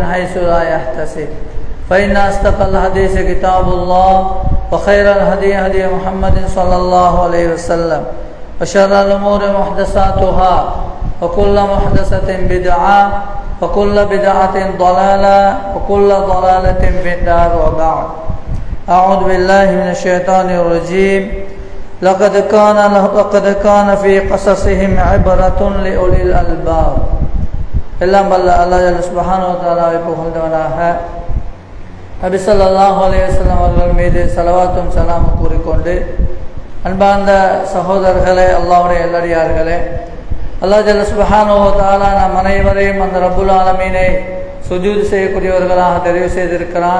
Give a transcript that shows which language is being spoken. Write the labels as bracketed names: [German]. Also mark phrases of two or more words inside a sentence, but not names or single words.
[Arabic] حيث لا يحتسب فإن أصدق الحديث كتاب الله وخير الهدي هدي محمد صلى الله عليه وسلم وشر الأمور محدثاتها وكل محدثة بدعة وكل بدعة ضلالة وكل ضلالة في النار وبعد أعوذ بالله من الشيطان الرجيم لقد كان في قصصهم عبرة لأولي الألباب [Tamil] எல்லாம் வல்ல [Arabic] الله سبحانه وتعالى [Tamil] புகழ்ந்தவனாக நபி [Arabic] صلى الله عليه وسلم [Tamil] அவர்கள் மீது ஸலவாத்தும் ஸலாமும் கூறிக்கொண்டு அன்பார்ந்த சகோதரர்களே, அல்லாஹ்வுடைய நல்லடியார்களே, [Arabic] الله جل سبحانه وتعالى [Tamil] நம் அனைவரையும் அந்த [Arabic] رب العالمين [Tamil] சுஜூத் செய்யக்கூடியவர்களாக தெரிவு செய்திருக்கிறான்.